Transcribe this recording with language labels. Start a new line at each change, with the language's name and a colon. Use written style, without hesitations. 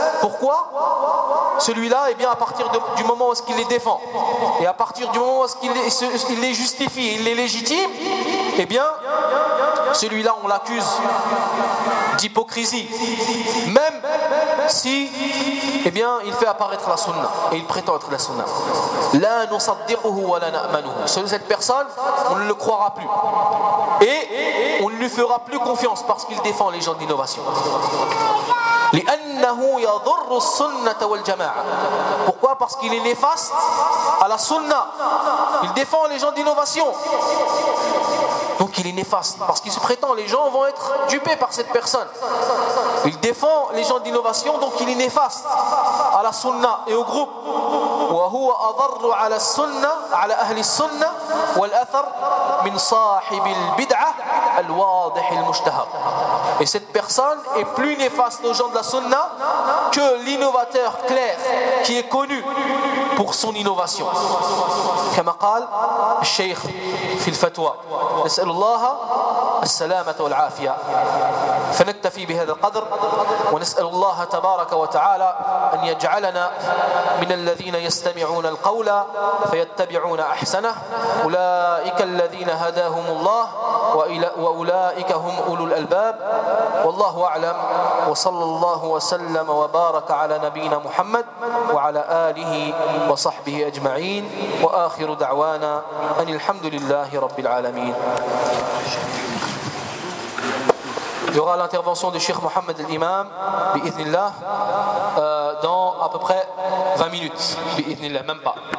French: Pourquoi celui-là, eh bien, à partir du moment où il les défend et à partir du moment où il les justifie, il les légitime, eh bien, celui-là, on l'accuse d'hypocrisie, même si, eh bien, il fait apparaître la sunna et il prétend être la sunna.
Arabic: La nusaddiquhu wa la na'manuhu.
French: Selon cette personne, on ne le croira plus et on ne lui fera plus confiance parce qu'il défend les gens d'innovation.
Arabic: لأنه يضر السنة والجماعة.
French: Pourquoi? Parce qu'il est néfaste à la sunna. Il défend les gens d'innovation. Donc il est néfaste parce qu'il se prétend les gens vont être dupés par cette personne. Il défend les gens d'innovation, donc il est néfaste à la sunna et au groupe.
Arabic: وهو أضر على السنة على أهل السنة والأثر من صاحب البدعة الواضح المشتهر.
French: Et cette personne est plus néfaste aux gens de la sunna que l'innovateur clair qui est connu pour son innovation.
Arabic: كما قال الشيخ في الفتوى. نسأل الله السلامة والعافية. فنكتفي بهذا القدر ونسأل الله تبارك وتعالى أن يجعلنا من الذين يستمعون القول فيتبعون أحسنه أولئك الذين هداهم الله وأولئك هم أولو الألباب. والله أعلم, وصلى الله وسلم وبارك على نبينا محمد وعلى آله وصحبه أجمعين, وآخر دعوانا أن الحمد لله رب العالمين.
French: Il y aura l'intervention de Cheikh Mohammed al-Imam, bi'idhnillah, dans à peu près 20 minutes, bi'idhnillah, même pas.